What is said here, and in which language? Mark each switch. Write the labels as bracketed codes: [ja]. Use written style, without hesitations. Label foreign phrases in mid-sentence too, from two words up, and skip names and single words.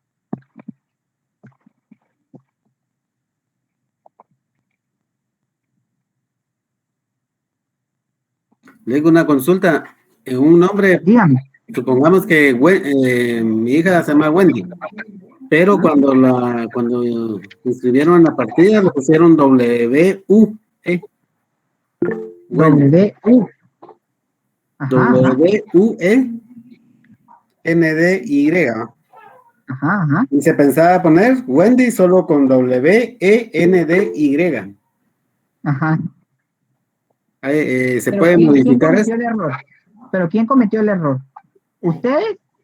[es] Le hago una consulta. Un nombre, dígame. Supongamos que mi hija se llama Wendy, pero cuando inscribieron en la partida le pusieron W-U-E. W-U. W-U-E-N-D-Y. Ajá. Y se pensaba poner Wendy solo con W-E-N-D-Y. Ajá. ¿Se puede modificar eso? ¿Pero quién cometió el error? ¿Ustedes?